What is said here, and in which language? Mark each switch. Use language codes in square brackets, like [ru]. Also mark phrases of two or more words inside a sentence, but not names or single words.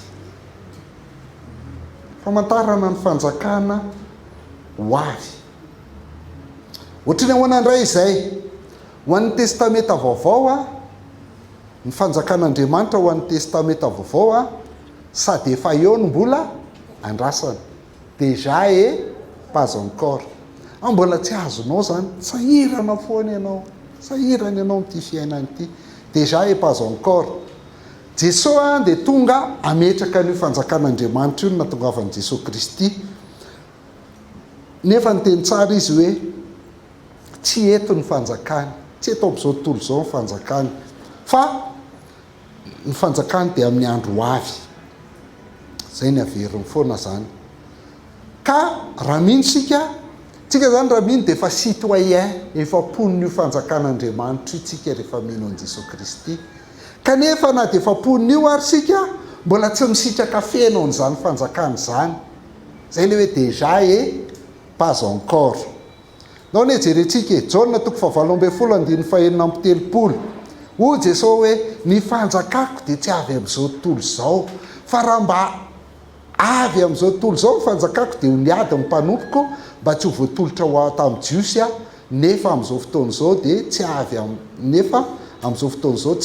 [mg] famantarana ny fanjakana ho avy ohatrany ahoanandray izay ho an'ny testameta vaovao a ny fanjakan'Andriamanitra ho an'ny testameta vaovao a sady efa eo no mbola andrasana [fr] déjà et pas encore [mg] mbola tsy azonao zany sahirana foana ianao sahirana ianao n'ity fiainana ity [fr] déjà et pas encore [mg] Jesoa dia tonga ametraka ny fanjakan'Andriamanitra io no natongavan'i Jesoa Kristy nefa ny teny tsara izy hoe tsy eto ny fanjakany tsy eto amin'izao tontolo izao ny fanjakany fa ny fanjakany dia amin'ny andro ho avy zay ny averiny foana zany ka raha mino tsika zany raha mino dia efa citoyen efa pon'io fanjakan'Andriamanitra io tsika rehefa mino an'i Jesoa Kristy kanefa na dia efa pon'io ary sika mbola tsy misitraka feno an'izany fanjakana zany zay le hoe [fr] déjà et pas encore [mg] nao ne jerentsika e Jaona toko 7:20 o Jesosy hoe ny fanjakako dia tsy avy amin'izao tontolo izao fa raha mba avy amin'izao tontolo izao ny fanjakako dia ho niady ny mpanompoko mba tsy ho voatolotra ho tamin'ny jiosy a nefa amin'izao fotoana izao dia tsy avy nefa amin'izao fotoana izao tsy